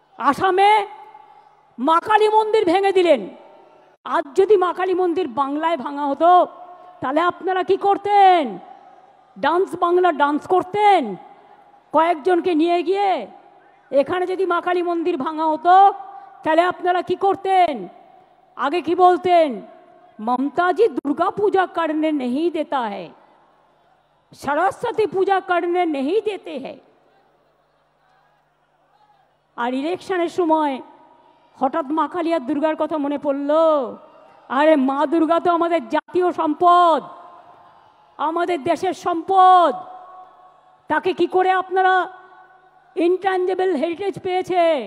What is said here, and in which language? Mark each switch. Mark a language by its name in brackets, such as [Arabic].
[Bangla] আসামে মা কালী মন্দির ভেঙে দিলেন। আজ যদি মা কালী মন্দির বাংলায় ভাঙা হতো তাহলে আপনারা কি করতেন? ডান্স বাংলা ডান্স করতেন কয়েকজনকে নিয়ে গিয়ে। এখানে যদি মা কালী মন্দির ভাঙা হতো তাহলে আপনারা কি করতেন? আগে কি বলতেন? [Hindi] ममता जी दुर्गा पूजा करने नहीं देता है, सरस्वती पूजा करने नहीं देते हैं। [Bangla] আর ইলেকশনের সময় হঠাৎ মা কালী আর দুর্গার কথা মনে পড়লো। আরে মা দুর্গা তো আমাদের জাতীয় সম্পদ, আমাদের দেশের সম্পদ। তাকে কি করে আপনারা ইনট্যাঞ্জেবল হেরিটেজ পেয়েছে?